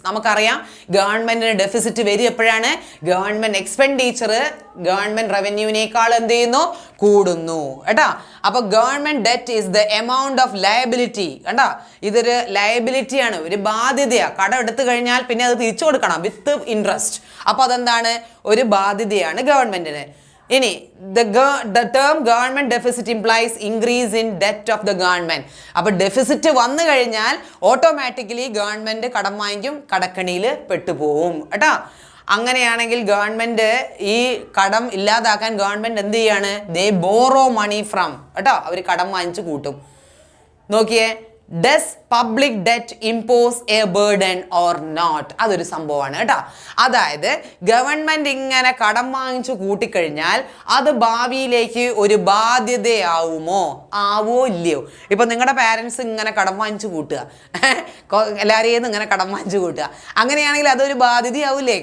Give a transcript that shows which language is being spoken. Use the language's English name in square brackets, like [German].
[Malayalam] നമുക്കറിയാം ഗവൺമെന്റിന് ഡെഫിസിറ്റ് വരും എപ്പോഴാണ്? ഗവൺമെന്റ് എക്സ്പെൻഡിച്ചർ ഗവൺമെന്റ് റവന്യൂവിനേക്കാൾ എന്ത് ചെയ്യുന്നു? കൂടുന്നു കേട്ടാ. അപ്പൊ [English] Government debt is the amount of liability. [Malayalam] കണ്ടാ, ഇതൊരു ലയബിലിറ്റി ആണ്, ഒരു ബാധ്യതയാ. കടം എടുത്തു കഴിഞ്ഞാൽ പിന്നെ അത് തിരിച്ചു കൊടുക്കണം [English] With interest. [Malayalam] അപ്പൊ അതെന്താണ്? ഒരു ബാധ്യതയാണ് ഗവൺമെന്റിന്. [English] ഇനി the term government deficit implies increase in debt of the government. [Malayalam] അപ്പോൾ ഡെഫിസിറ്റ് വന്നു കഴിഞ്ഞാൽ ഓട്ടോമാറ്റിക്കലി ഗവൺമെന്റ് കടം വാങ്ങിക്കും, കടക്കണിയിൽ പെട്ടുപോകും കേട്ടോ. അങ്ങനെയാണെങ്കിൽ ഗവൺമെന്റ് ഈ കടം ഇല്ലാതാക്കാൻ ഗവൺമെന്റ് എന്ത് ചെയ്യാണ്? [English] they borrow money from [Malayalam] കേട്ടോ. അവർ കടം വാങ്ങിച്ചു കൂട്ടും. [English] നോക്കിയേ, does public debt impose a burden or not? [Malayalam] അതൊരു സംഭവമാണ് കേട്ടോ. അതായത് ഗവൺമെന്റ് ഇങ്ങനെ കടം വാങ്ങിച്ചു കൂട്ടിക്കഴിഞ്ഞാൽ അത് ഭാവിയിലേക്ക് ഒരു ബാധ്യതയാവുമോ? ആവോ ഇല്ലയോ? ഇപ്പൊ നിങ്ങളുടെ പാരൻസ് ഇങ്ങനെ കടം വാങ്ങിച്ചു കൂട്ടുക, എല്ലാവരെയും ഇങ്ങനെ കടം വാങ്ങിച്ചു കൂട്ടുക, അങ്ങനെയാണെങ്കിൽ അതൊരു ബാധ്യതയാവില്ലേ?